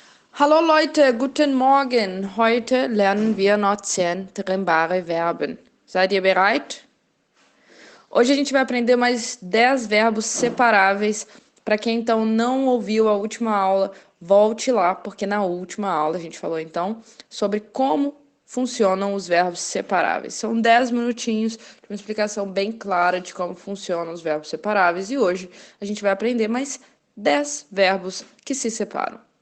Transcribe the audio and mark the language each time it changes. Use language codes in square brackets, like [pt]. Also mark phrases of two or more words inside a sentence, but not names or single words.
[de] Hallo Leute, guten Morgen. Heute lernen wir noch 10 trennbare Verben. Seid ihr bereit? [pt] Hoje a gente vai aprender mais 10 verbos separáveis. Para quem então não ouviu a última aula, volte lá, porque na última aula a gente falou então sobre como funcionam os verbos separáveis. São 10 minutinhos de uma explicação bem clara de como funcionam os verbos separáveis e hoje a gente vai aprender mais 10 verbos que se separam.